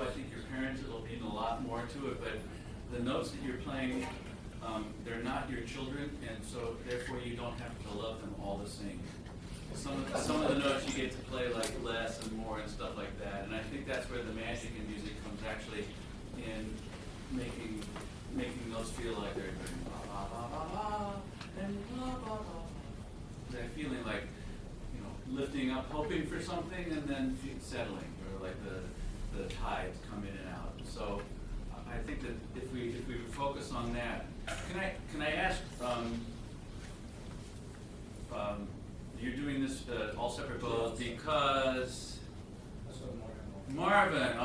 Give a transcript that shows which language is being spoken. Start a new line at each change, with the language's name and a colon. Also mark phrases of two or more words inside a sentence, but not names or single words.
English: I think your parents, it'll mean a lot more to it. But the notes that you're playing, they're not your children, and so therefore you don't have to love them all the same. Some of the notes you get to play like less and more and stuff like that. And I think that's where the magic in music comes actually in making those feel like they're going ba ba ba ba ba and ba ba ba. They're feeling like, you know, lifting up, hoping for something, and then settling, or like the tides come in and out. So I think that if we focus on that, can I ask? You're doing this all separate bows because Marvin.